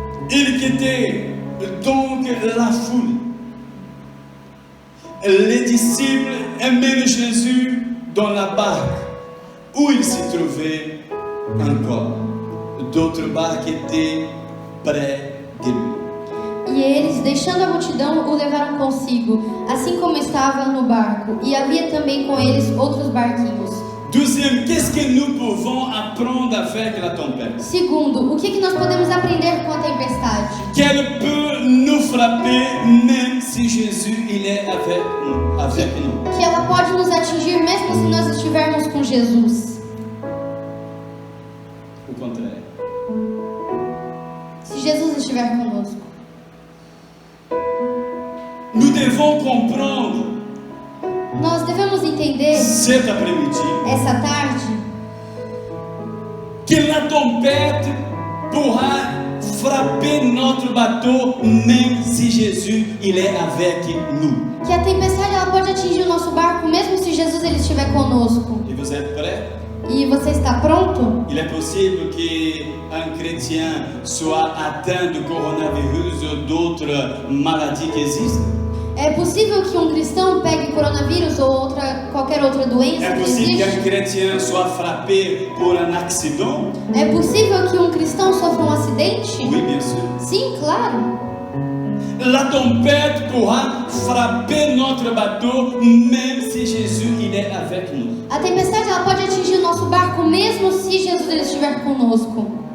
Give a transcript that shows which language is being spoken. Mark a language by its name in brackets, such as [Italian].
[French] Il quittait donc la foule. Les disciples emmènent Jésus dans la barque où il se trouvait encore. D'autres barques étaient près de lui. [Portuguese] E eles, deixando a multidão, o levaram consigo, assim como estava no barco, e havia também com eles outros barquinhos. [French] Deuxième, qu'est-ce que nous pouvons apprendre avec la tempête? [Portuguese] Segundo, o que nós podemos aprender com a tempestade? [French] Qu'elle peut nous frapper même si Jésus il est avec nous. [Portuguese] Que ela pode nos atingir mesmo se nós estivermos com Jesus. [French] Au contraire. [Portuguese] Se Jesus estiver conosco. [French] Nous devons comprendre [Portuguese] Nós devemos entender, [French] cet après-midi [Portuguese] essa tarde, [French] que la tempête pourra frapper notre bateau même si Jésus il est avec nous. [Portuguese] que a tempestade ela pode atingir o nosso barco mesmo se Jesus ele estiver conosco. [French] Et vous êtes prêts? [Portuguese] E você está pronto? [French] Il est possible qu'un chrétien soit atteint de coronavirus ou d'autres maladies qui existent. [Portuguese] É possível que um cristão pegue coronavírus ou qualquer outra doença É que [French] possible qu'un [Portuguese] existe? [French] chrétien soit frappé pour un accident. [Portuguese] É possível que um cristão sofra um acidente? [French] Oui, bien sûr. [Portuguese] Sim, claro. [French] La tempête pourra frapper notre bateau même si Jésus il est avec nous. [Portuguese] A tempestade ela pode atingir o nosso barco mesmo se Jesus ele estiver conosco.